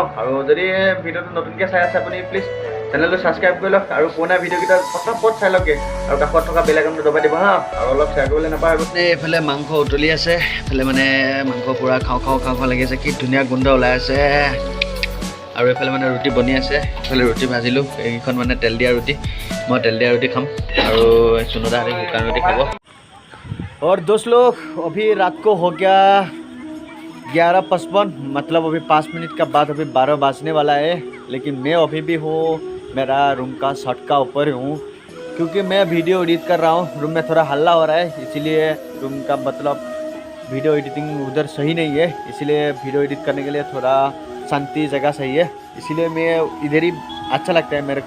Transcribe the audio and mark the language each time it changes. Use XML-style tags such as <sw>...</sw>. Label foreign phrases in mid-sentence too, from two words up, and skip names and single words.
<as>আৰু যদি ভিডিঅ'টো নতুনকৈ চাই আছে আপুনি প্লিজ চেনেলটো ছাবস্ক্ৰাইব কৰি লওক আৰু পুৰণা ভিডিঅ'কেইটা পটপট চাই লওকগৈ আৰু কাষত থকা বেল আইকনটো দবাই দিব হা, আৰু অলপ শ্বেয়াৰ কৰিবলৈ নাপাহৰিব। এইফালে মাংস উতলি আছে, এইফালে মানে মাংস পূৰা খাওঁ লাগি আছে, কি ধুনীয়া গোন্ধ ওলাই আছে। আৰু এইফালে মানে ৰুটি বনি আছে, এইফালে ৰুটি ভাজিলোঁ, এইকেইখন মানে তেল দিয়া ৰুটি, মই তেল দিয়া ৰুটি খাম আৰু চুনুদাহঁতে শুকান ৰুটি খাব।</as> <hi>और दोस्त लोग अभी रात को हो गया 11:55, मतलब अभी 5 मिनट का बाद अभी 12 बजने वाला है। लेकिन मैं अभी भी हूँ मेरा रूम का छत का ऊपर हूँ, क्योंकि मैं</hi> <en>video edit</en> <hi>कर रहा हूँ। रूम में थोड़ा हल्ला हो रहा है, इसीलिए रूम का मतलब</hi> <en>video editing</en> <hi>उधर सही नहीं है, इसीलिए वीडियो एडिट करने के लिए थोड़ा शांति जगह सही है, इसीलिए मैं इधर ही अच्छा लगता है मेरे को।</hi>